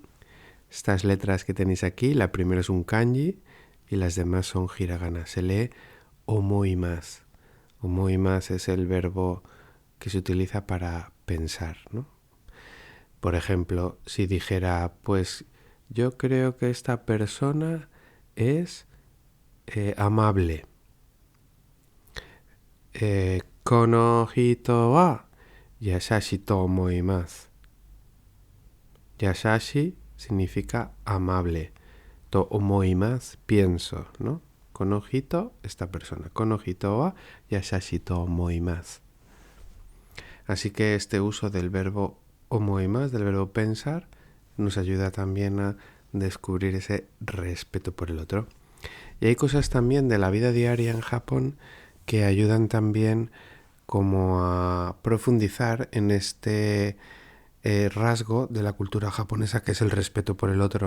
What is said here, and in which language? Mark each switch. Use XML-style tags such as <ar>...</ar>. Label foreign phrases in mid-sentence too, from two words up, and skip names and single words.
<es>Estas letras que tenéis aquí, la primera es un kanji y las demás son hiragana. Se lee omoimasu. Omoimasu es el verbo que se utiliza para pensar, ¿no? Por ejemplo, si dijera, pues yo creo que esta persona es amable.</es> <ja>この人は優しいと思います.</ja> <es>Yasashi significa amable.</es> <ja>と思います,</ja> <es>pienso, ¿no?</es> <ja>この人,</ja> <es>esta persona.</es> <ja>この人は優しいと思います.</ja> <es>Así que este uso del verbo omoimasu, del verbo pensar, nos ayuda también a descubrir ese respeto por el otro. Y hay cosas también de la vida diaria en Japón que ayudan también como a profundizar en este rasgo de la cultura japonesa que es el respeto por el otro.</es>